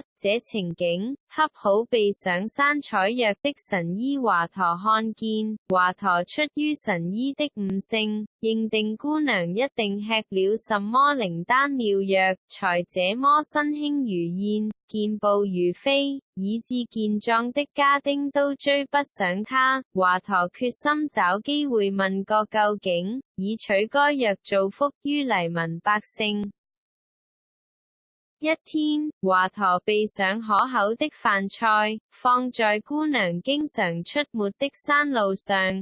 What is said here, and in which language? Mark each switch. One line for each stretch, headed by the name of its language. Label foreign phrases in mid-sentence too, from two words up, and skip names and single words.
Chinese: 這情景恰好被上山採藥的神醫華佗看見，華佗出於神醫的悟性，認定姑娘一定吃了什麼靈丹妙藥，才這麼身輕如燕，健步如飛，以致健壯的家丁都追不上她。華佗決心找機會問個究竟，以取該藥造福於黎民百姓。一天，華佗備上可口的飯菜，放在姑娘經常出沒的山路上。